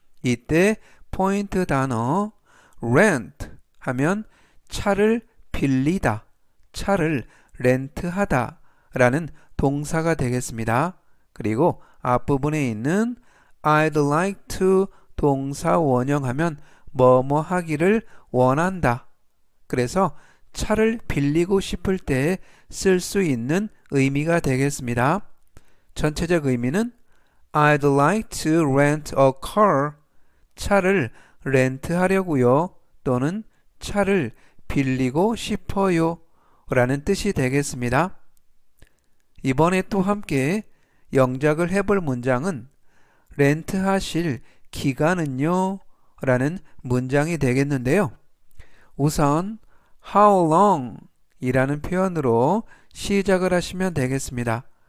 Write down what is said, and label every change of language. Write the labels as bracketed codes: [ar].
[ko] 이때 포인트 단어 rent 하면 차를 빌리다, 차를 렌트하다 라는 동사가 되겠습니다. 그리고 앞부분에 있는 [en] I'd like to [ko] 동사 원형하면 뭐뭐 하기를 원한다. 그래서 차를 빌리고 싶을 때 쓸 수 있는 의미가 되겠습니다. 전체적 의미는 [en] I'd like to rent a car. [ko] 차를 렌트하려고요. 또는 차를 빌리고 싶어요. 라는 뜻이 되겠습니다. 이번에 또 함께 영작을 해볼 문장은 렌트하실 기간은요? 라는 문장이 되겠는데요. 우선 [en] how long [ko] 이라는 표현으로 시작을 하시면 되겠습니다.